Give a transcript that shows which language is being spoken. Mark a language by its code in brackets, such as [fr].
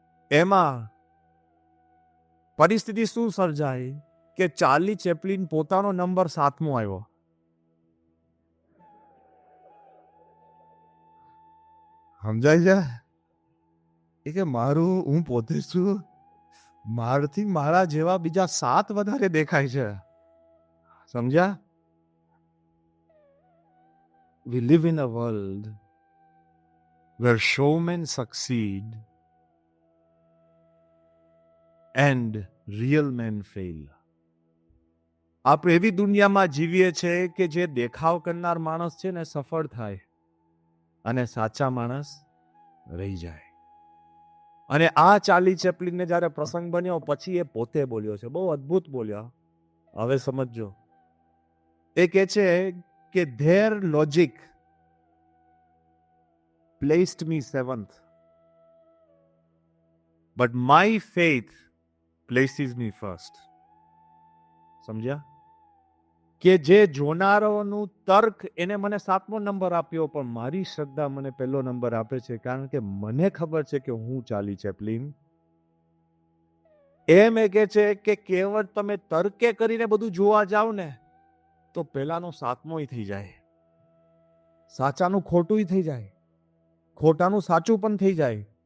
[gu] એમાં પરિસ્થિતિ શું સર્જાઈ કે ચાર્લી ચેપ્લિન પોતાનો નંબર 7મો આવ્યો. સમજાય છે? એ કે મારું હું પોતે છું, મારથી મારા જેવા બીજા 7 વધારે દેખાય છે. સમજ્યા? [en] We live in a world where showmen succeed and real men fail. [gu] આપણે એવી દુનિયામાં જીવીએ છીએ કે જે દેખાવ કરનાર માણસ છે ને સફળ થાય અને સાચા માણસ રહી જાય. અને આ ચાર્લી ચેપ્લિનને જ્યારે પ્રસંગ બન્યો પછી એ પોતે બોલ્યો છે, બહુ અદ્ભુત બોલ્યો. હવે સમજજો. એ કહે છે કે [en] their logic placed me 7th, but my faith places me first. [gu] સમજ્યા? કે જે જોનારોનું તર્ક એને મને 7મો નંબર આપ્યો, પણ મારી શ્રદ્ધા મને પહેલો નંબર આપે છે, કારણ કે મને ખબર છે કે હું ચાર્લી ચેપ્લિન. એમ એ કહે છે કે કેવળ તમે તર્કે કરીને બધું જોવા જાવ ને તો પહેલાનો 7મોય થઈ જાય, સાચાનું ખોટુંય થઈ જાય, ખોટાનું સાચું પણ થઈ જાય.